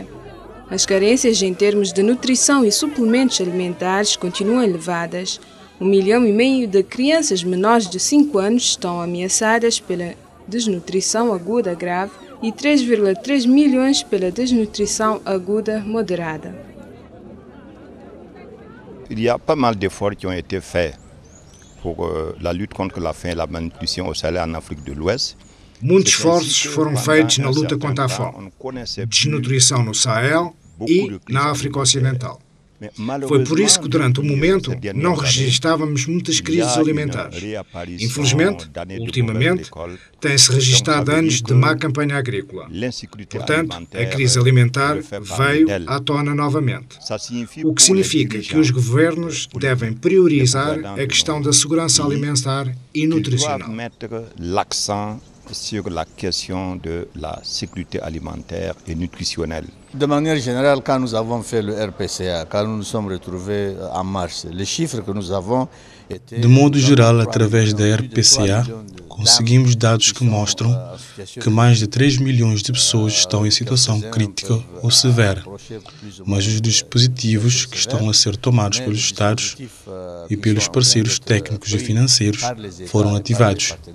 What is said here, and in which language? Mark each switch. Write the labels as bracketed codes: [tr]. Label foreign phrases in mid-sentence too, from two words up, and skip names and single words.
[pt] As carências em termos de nutrição e suplementos alimentares continuam elevadas. 1,5 milhão de crianças menores de 5 anos estão ameaçadas pela desnutrição aguda grave e 3,3 milhões pela desnutrição aguda moderada. [fr] Il y a pas mal d'efforts qui ont été faits pour la lutte contre la faim et la malnutrition au Sahel en Afrique de l'Ouest. [pt] Muitos esforços foram feitos na luta contra a fome, desnutrição no Sahel e na África Ocidental. Foi por isso que, durante o momento, não registrávamos muitas crises alimentares. Infelizmente, ultimamente, tem-se registrado anos de má campanha agrícola. Portanto, a crise alimentar veio à tona novamente. O que significa que os governos devem priorizar a questão da segurança alimentar e nutricional. [fr] Sur la question de la sécurité alimentaire et nutritionnelle. De maneira générale, quand nous avons fait le RPCA, quand nous nous sommes retrouvés en mars, les chiffres que nous avons étaient... [pt] De modo geral, através da RPCA, conseguimos dados que mostram que mais de 3 milhões de pessoas estão em situação crítica ou severa, mas os dispositivos que estão a ser tomados pelos Estados e pelos parceiros técnicos e financeiros foram ativados.